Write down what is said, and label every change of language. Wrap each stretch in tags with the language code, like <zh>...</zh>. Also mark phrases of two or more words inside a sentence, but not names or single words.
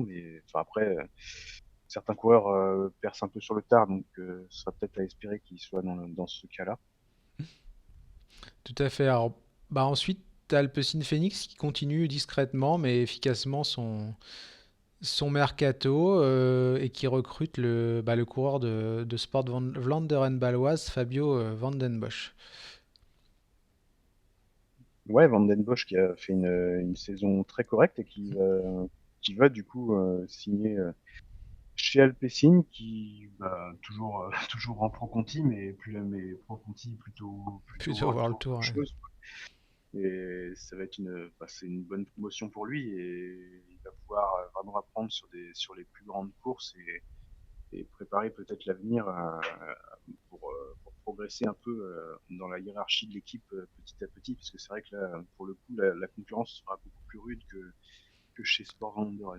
<fr>Mais enfin après, certains coureurs percent un peu sur le tard, donc ce sera peut-être à espérer qu'il soit dans ce cas-là. Tout à fait. Alors, bah ensuite, t'as Alpecin Phoenix qui continue discrètement mais efficacement son mercato et qui recrute le coureur de Sport Vlaanderen Baloise, Fabio Van den Bosch. Ouais, Van den Bosch qui a fait une saison très correcte et qui va du coup signer chez Alpecin, qui bah, toujours toujours en Pro Conti, mais Pro Conti plutôt Plutôt World voir le Tour tour, qu'autre ouais. chose. Et ça va être c'est une bonne promotion pour lui et il va pouvoir vraiment apprendre sur les plus grandes courses et préparer peut-être l'avenir pour progresser un peu dans la hiérarchie de l'équipe petit à petit, parce que c'est vrai que là, pour le coup, la concurrence sera beaucoup plus rude que chez Sport Van Doren.</fr>